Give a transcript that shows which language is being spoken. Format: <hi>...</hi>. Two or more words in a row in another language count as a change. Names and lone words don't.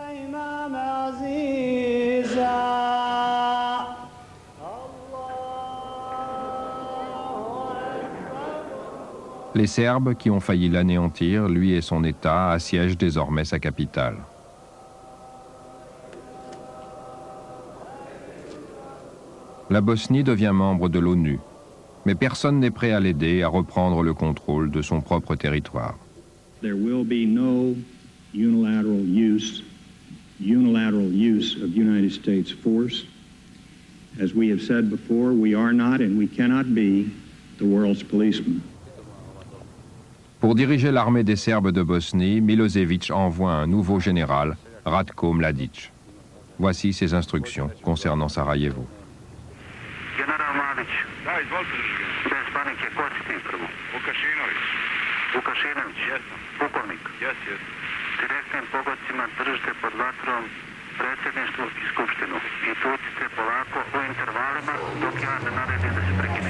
<fr>Les Serbes, qui ont failli l'anéantir, lui et son État, assiègent désormais sa capitale. La Bosnie devient membre de l'ONU, mais personne n'est prêt à l'aider à reprendre le contrôle de son propre territoire.</fr> <en>There will be no unilateral use of United States force. As we have said before, we are not and we cannot be the world's policeman.</en> <fr>Pour diriger l'armée des Serbes de Bosnie, Milosevic envoie un nouveau général, Ratko Mladic. Voici ses instructions concernant Sarajevo.</fr> <bs>General Mladic. Da, izvolite. Bez panike, ko si ti prvo? Vukašinović. Vukašinović? Jesam. Pukovnik? Jesam. Direktnim pogodcima držite pod vatrom predsjedništvo i skupštinu. I tucite polako u intervalima dok ja ne naredim da se prekine.</bs>